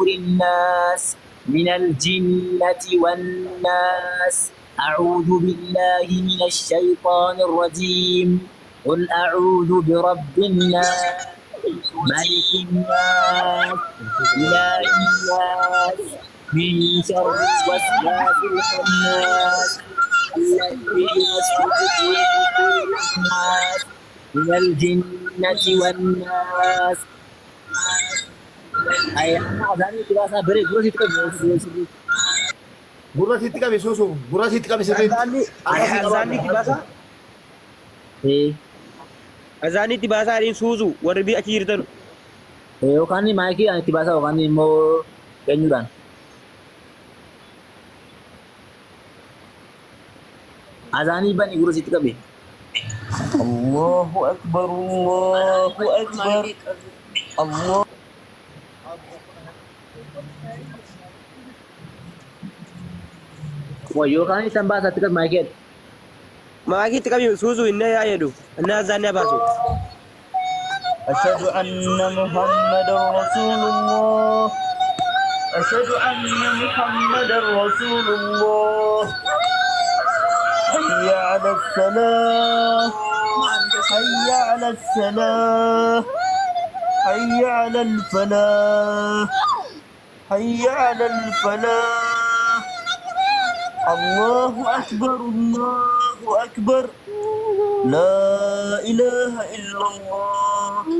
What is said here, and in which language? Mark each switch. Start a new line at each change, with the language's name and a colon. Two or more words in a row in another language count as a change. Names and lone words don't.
Arabic: الناس من الجنة والناس أعوذ بالله من الشيطان الرجيم قل أعوذ برب الناس ملك الناس إله الناس من شر الوسواس الخناس الذي يوسوس في صدور الناس من الجنة والناس.
Oromo: Gurra sitti qabe soosoo. Gurra sitti qabe sirriitti. Azaanni tibaasa. Azaanni tibaasa adiin suusu warri biyya achi jirtan. Yookaan maayikii itti baasaa yookaan immoo eenyudhaan. Azaanii bani gurra sitti qabe.
Arabic: الله أكبر الله أكبر الله.
Oromo: Yookaan isaan baasaa itti qabe maayikii. Maayikii itti qabi suusu inni yaa jedhu inni azaanni baasu.
Arabic: أشهد أن محمد رسول الله أشهد أن محمد رسول الله حي على الصلاة حي على الصلاة حي على الفلاح حي على الفلاح الله أكبر الله أكبر لا إله إلا الله